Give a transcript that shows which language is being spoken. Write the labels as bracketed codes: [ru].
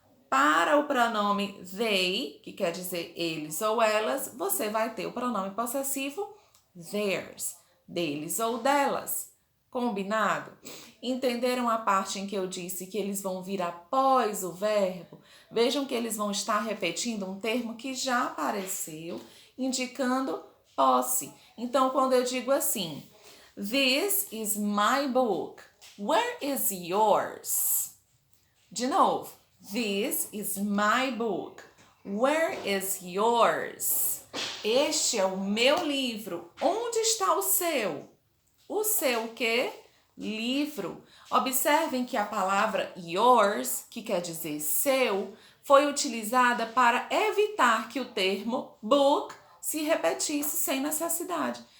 [pt] Para o pronome they, que quer dizer eles ou elas, você vai ter o pronome possessivo theirs, deles ou delas. Combinado? Entenderam a parte em que eu disse que eles vão vir após o verbo? Vejam que eles vão estar repetindo um termo que já apareceu, indicando posse. Então, quando eu digo assim, [en] this is my book, where is yours? [pt] De novo, [en] this is my book, where is yours? [pt] Este é o meu livro, onde está o seu? O seu o quê? Livro. Observem que a palavra yours, que quer dizer seu, foi utilizada para evitar que o termo book se repetisse sem necessidade.